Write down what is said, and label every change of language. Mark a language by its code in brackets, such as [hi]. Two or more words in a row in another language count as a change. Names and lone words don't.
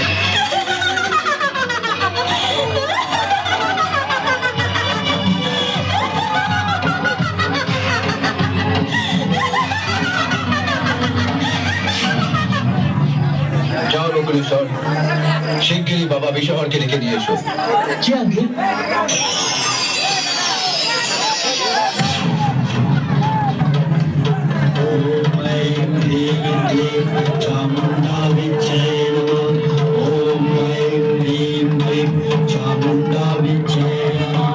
[bn] যাও নকুলেশ্বর, শিগগিরই বাবা বিশহরকে ডেকে নিয়ে এসো। জি আঙ্কেল। [sa] चामुंडा विच्चे नमः। ओम ऐं ह्रीं क्लीं चामुंडा विच्चे नमः।